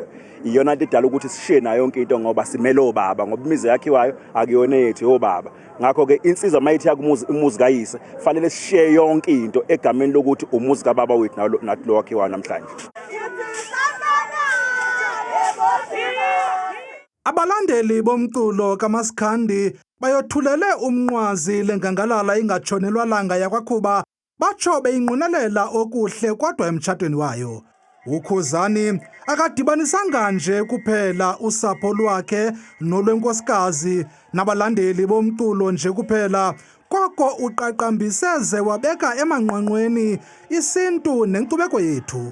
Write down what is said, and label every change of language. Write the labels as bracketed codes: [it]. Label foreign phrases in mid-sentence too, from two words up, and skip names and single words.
[zu] Iyona into edala ukuthi sishiye nayo yonke into ngoba simele obaba ngoba imiza yakhiwayo akuyona yethu obaba. Ngakho ke insizwa mayithi yakumuzi umuzi kayise fanele sishiye yonke into egameni lokuthi umuzi kababa wethu nathi lo wakhiwa namhlanje. Abalandeli bomculo kaMaskandi bayothulele umnqwazi lengangalala ingatshonelwa langa yakwaKhuba batsho beyinqunelela okuhle kodwa emtshatweni wayo. [xh] uKhuzani akadibanisanga nje kuphela usapho lwakhe nolwenkosikazi nabalandeli bomculo nje kuphela koko uqaqambiseze wabeka emanqwanqweni isintu nenkcubeko yethu.